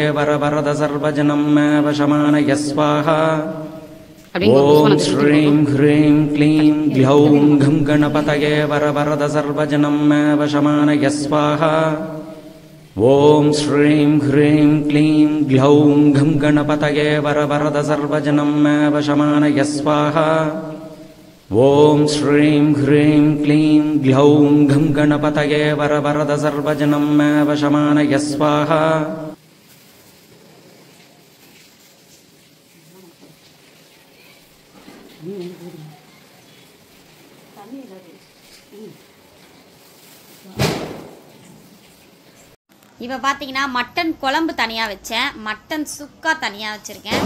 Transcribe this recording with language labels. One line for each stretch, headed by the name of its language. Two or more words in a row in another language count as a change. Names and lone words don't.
Sanskrit: वरवरद सर्वजनं मे वशमानय स्वाहा ॐ श्रीं ह्रीं क्लीं ग्लौं घं गणपतये वरवरद सर्वजनं मे वशमानय स्वाहा ॐ श्रीं ह्रीं क्लीं ग्लौं घं गणपतये वरवरद सर्वजनं मे वशमानय स्वाहा ॐ श्रीं ह्रीं क्लीं ग्लौं घं गणपतये वरवरद सर्वजनं मे वशमानय स्वाहा
Tamil: இப்போ பார்த்தீங்கன்னா மட்டன் குழம்பு தனியாக வச்சேன், மட்டன் சுக்கா தனியாக வச்சுருக்கேன்.